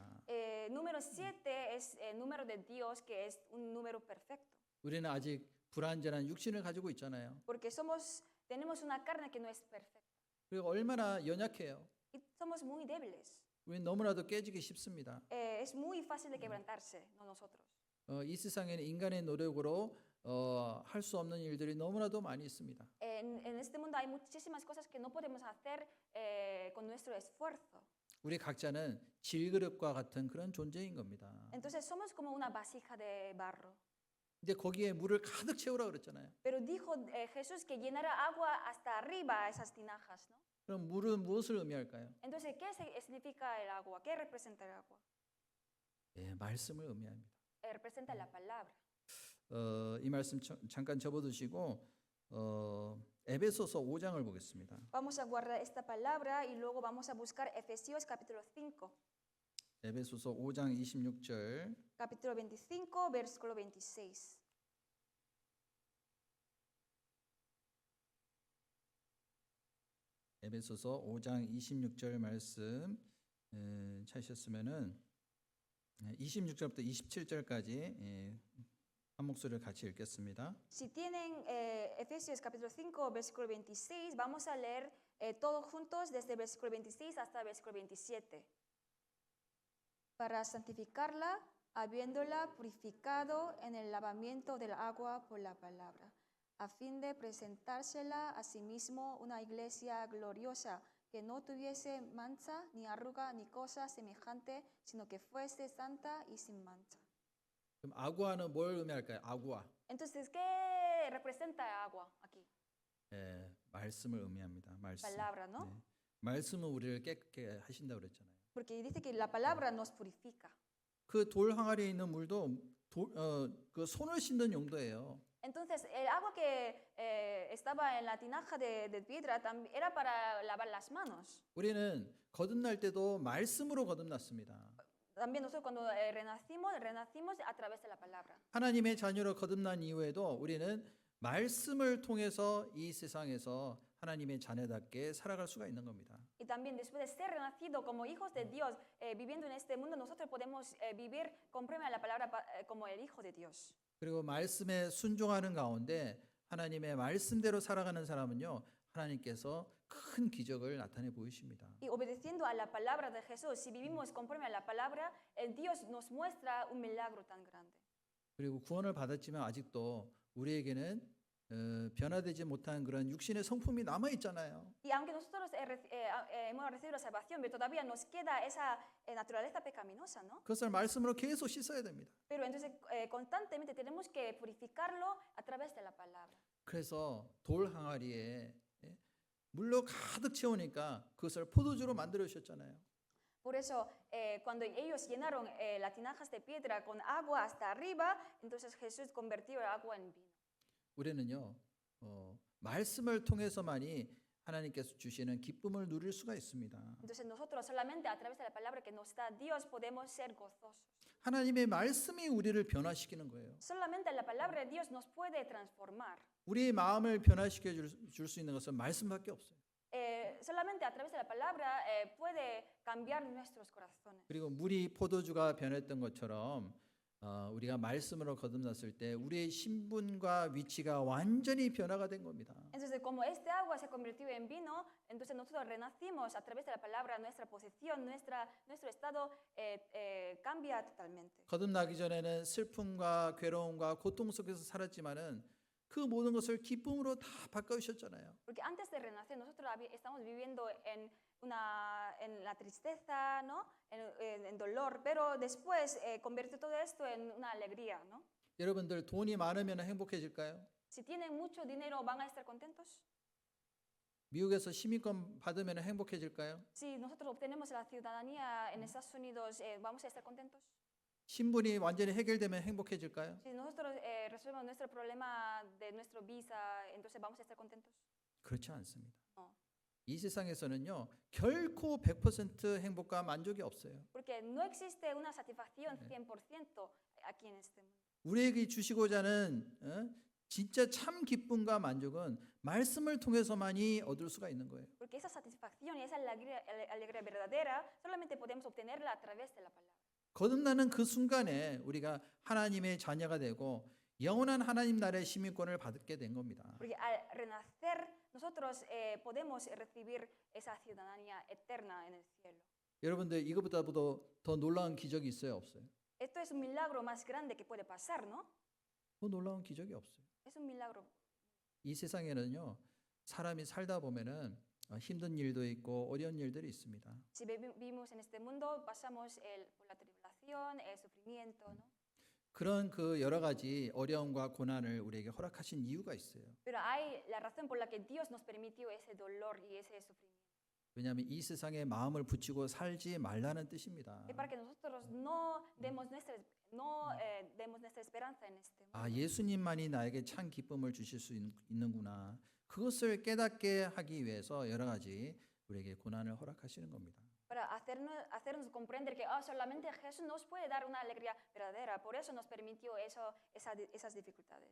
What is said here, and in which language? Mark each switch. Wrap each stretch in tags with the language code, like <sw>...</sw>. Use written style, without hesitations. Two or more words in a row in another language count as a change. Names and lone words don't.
<es>Número 7 es el número de Dios, que es un número perfecto.</es> <ko>우리는 아직 불완전한 육신을 가지고 있잖아요.</ko> <es>Porque tenemos una carne que no es perfecta.</es> <ko>그리고 얼마나 연약해요.</ko> <es>Y somos muy débiles.</es> <ko>우리는 너무나도 깨지기 쉽습니다.</ko> <es>Es muy fácil de quebrantarse, no nosotros.</es> <ko>이 세상에는 인간의 노력으로 할 수 없는 일들이 너무나도 많이 있습니다.</ko> <es>En este mundo hay muchísimas cosas que no podemos hacer con nuestro esfuerzo.</es> <ko>우리 각자는 질그릇과 같은 그런 존재인 겁니다.</ko> <es>Entonces somos como una vasija de barro.</es> <ko>근데 거기에 물을 가득 채우라 그랬잖아요.</ko> <es>Pero dijo Jesús que llenara agua hasta arriba a esas tinajas, ¿no?</es> <ko>그럼 물은 무엇을 의미할까요?</ko> <es>Entonces, ¿qué significa el agua? ¿Qué representa el agua?</es> <ko>예, 말씀을 의미합니다.</ko> <es>Representa la palabra.</es> <ko>이 말씀 잠깐 접어두시고 에베소서 5장을 보겠습니다.</ko> <es>Vamos a guardar esta palabra y luego vamos a buscar Efesios capítulo 5.</es> <ko>에베소서 5장 26절.</ko> <es>Capítulo 25, versículo 26.</es> <ko>에베소서 5장 26절 말씀 찾으셨으면은 26절부터 27절까지 한 목소리를 같이 읽겠습니다.</ko> <es>Si tienen Efesios capítulo 5, versículo 26, vamos a leer todos juntos desde el versículo 26 hasta el versículo 27. Para santificarla, habiéndola purificado en el lavamiento del agua por la palabra, a fin de presentársela a sí mismo una iglesia gloriosa, que no tuviese mancha, ni arruga, ni cosa semejante, sino que fuese santa y sin mancha.</es> <ko>그럼 아구아는 뭘 의미할까요? 아구아.</ko> <es>Entonces, ¿qué representa agua aquí?</es> <ko>예, 말씀을 의미합니다. 말씀.</ko> <es>Palabra, ¿no?</es> <ko>네. 말씀은 우리를 깨끗게 하신다고 그랬잖아요.</ko> <es>Porque dice que la palabra nos purifica.</es> <ko>그 돌 항아리에 있는 물도 그 손을 씻는 용도예요.</ko> <es>Entonces, el agua que estaba en la tinaja de piedra era para lavar las manos.</es> <ko>우리는 거듭날 때도 말씀으로 거듭났습니다.</ko> <es>También nosotros cuando renacimos a través de la palabra.</es> <ko>하나님의 자녀로 거듭난 이후에도 우리는 말씀을 통해서 이 세상에서 하나님의 자녀답게 살아갈 수가 있는 겁니다.</ko> <es>Y también después de ser renacido como hijos de Dios, viviendo en este mundo, nosotros podemos vivir conforme a la palabra como el Hijo de Dios.</es> <ko>그리고 말씀에 순종하는 가운데 하나님의 말씀대로 살아가는 사람은요, 하나님께서 큰 기적을 나타내 보이십니다.</ko> <es>Y obedeciendo a la palabra de Jesús, si vivimos conforme a la palabra, el Dios nos muestra un milagro tan grande.</es> <ko>그리고 구원을 받았지만 아직도 우리에게는 변화되지 못한 그런 육신의 성품이 남아 있잖아요.</ko> <es>Y aunque nosotros hemos recibido la salvación, pero todavía nos queda esa naturaleza pecaminosa, ¿no?</es> <ko>그것을 말씀으로 계속 씻어야 됩니다.</ko> <es>Pero entonces constantemente tenemos que purificarlo a través de la palabra.</es> <ko>그래서 돌 항아리에 물로 가득 채우니까 그것을 포도주로 만들어 주셨잖아요.</ko> <es>Por eso, cuando ellos llenaron las tinajas de piedra con agua hasta arriba, entonces Jesús convirtió el agua en vino.</es> <ko>우리는요, 말씀을 통해서만이 하나님께서 주시는 기쁨을 누릴 수가 있습니다.</ko> <es>Entonces nosotros solamente a través de la palabra que nos da Dios podemos ser gozosos.</es> <ko>하나님의 말씀이 우리를 변화시키는 거예요.</ko> <es>Solamente la palabra de Dios nos puede transformar.</es> <ko>우리의 마음을 변화시켜 줄 수 있는 것은 말씀밖에 없어요.</ko> <es>Solamente a través de la palabra puede cambiar nuestros corazones.</es> <ko>그리고 물이 포도주가 변했던 것처럼 우리가 말씀으로 거듭났을 때 우리의 신분과 위치가 완전히 변화가 된 겁니다.</ko> <es>Entonces, como este agua se convirtió en vino, entonces nosotros renacimos a través de la palabra, nuestra posición, nuestro estado cambia totalmente.</es> <ko>거듭나기 전에는 슬픔과 괴로움과 고통 속에서 살았지만은 그 모든 것을 기쁨으로 다 바꿔주셨잖아요.</ko> <es>Porque antes de renacer nosotros estamos viviendo en la tristeza, ¿no? En dolor, pero después convierte todo esto en una alegría, ¿no?</es> <ko>여러분들 돈이 많으면 행복해질까요?</ko> <es>Si tienen mucho dinero, ¿van a estar contentos?</es> <ko>미국에서 시민권 받으면 행복해질까요?</ko> <es>Si nosotros obtenemos la ciudadanía en Estados Unidos, ¿vamos a estar contentos?</es> <ko>신분이 완전히 해결되면 행복해질까요?</ko> <es>Si nosotros resolvemos nuestro problema de nuestro visa, entonces ¿vamos a estar contentos?</es> <ko>그렇지 않습니다.</ko> <es>No.</es> <ko>이 세상에서는요, 결코 100% 행복과 만족이 없어요.</ko> <es>Porque no existe una satisfacción 100% aquí en este mundo.</es> <ko>우리에게 주시고자 하는 진짜 참 기쁨과 만족은 말씀을 통해서만이 얻을 수가 있는 거예요.</ko> <es>Porque esa satisfacción y esa alegría verdadera solamente podemos obtenerla a través de la palabra.</es> <ko>거듭나는 그 순간에 우리가 하나님의 자녀가 되고 영원한 하나님 나라의 시민권을 받게 된 겁니다.</ko> <es>Porque al renacer nosotros podemos recibir esa ciudadanía eterna en el cielo.</es> <ko>여러분들 이거보다도 더 놀라운 기적이 있어요, 없어요?</ko> <es>Esto es un milagro más grande que puede pasar, ¿no?</es> <ko>더 놀라운 기적이 없어요.</ko> <es>Es un milagro.</es> <ko>이 세상에는요, 사람이 살다 보면은 힘든 일도 있고 어려운 일들이 있습니다.</ko> <es>Si vivimos en este mundo, pasamos por la tribulación, el sufrimiento, ¿no?</es> <ko>그런 그 여러 가지 어려움과 고난을 우리에게 허락하신 이유가 있어요.</ko> <es>Pero hay la razón por la que Dios nos permitió ese dolor y ese sufrimiento.</es> <ko>왜냐하면 이 세상에 마음을 붙이고 살지 말라는 뜻입니다.</ko> <es>Es para que nosotros no demos nuestra esperanza en este mundo.</es> <ko>아, 예수님만이 나에게 참 기쁨을 주실 수 있는구나. 그것을 깨닫게 하기 위해서 여러 가지 우리에게 고난을 허락하시는 겁니다.</ko> <es>Para hacernos comprender que solamente Jesús nos puede dar una alegría verdadera. Por eso nos permitió esas dificultades.</es>